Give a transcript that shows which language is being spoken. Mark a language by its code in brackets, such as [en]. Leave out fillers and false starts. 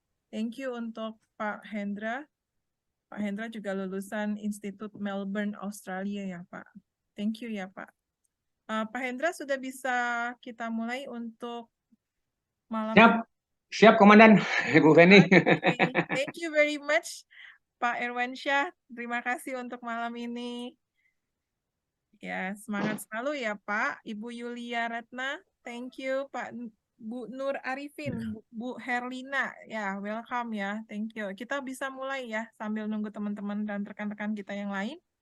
[en] Thank you [id] untuk Pak Hendra. Pak Hendra juga lulusan Institut Melbourne, Australia ya Pak. Thank you ya Pak. Pak Hendra sudah bisa kita mulai untuk malam Siap, ini. siap Komandan, Bu Feni. [en] Okay. Thank you very much Pak Irwansyah. [id] Terima kasih untuk malam ini. Ya, semangat selalu ya Pak. Ibu Yulia Ratna, [en] thank you [id] Pak. Bu Nur Arifin, Bu Herlina, ya [en] welcome [id] ya, [en] thank you. [id] Kita bisa mulai ya sambil nunggu teman-teman dan rekan-rekan kita yang lain.